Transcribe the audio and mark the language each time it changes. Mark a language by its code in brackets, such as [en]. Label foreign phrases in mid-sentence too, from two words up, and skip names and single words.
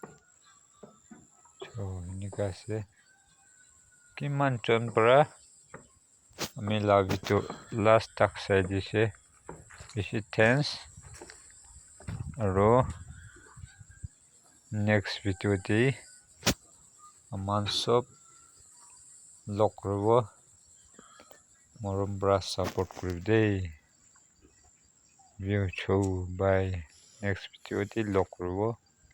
[nag] so enika ase kiman chon para ami la bitu last tak sai dise bishi thanks aro [en] next video [nag] de aman sob lok kuribo morom bra support kuribi dei view chou bye [en] next video [nag] de lok kuribo